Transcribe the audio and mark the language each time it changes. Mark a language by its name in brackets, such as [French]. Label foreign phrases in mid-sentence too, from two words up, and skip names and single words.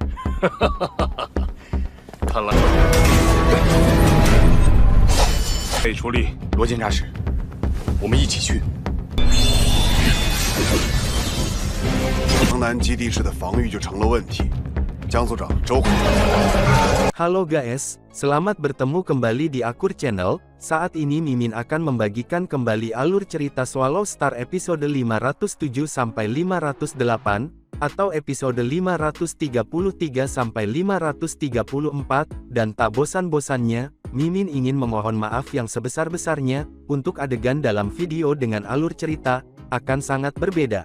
[Chinese] 看来得出力，罗检察使，我们一起去。城南基地室的防御就成了问题。江组长，周。 [Indonesian] Halo guys, selamat bertemu kembali di Akur Channel. Saat ini Mimin akan membagikan kembali alur cerita Swallow Star episode 507 sampai 508 atau episode 533 sampai 534 dan tak bosan-bosannya, Mimin ingin memohon maaf yang sebesar-besarnya untuk adegan dalam video dengan alur cerita akan sangat berbeda.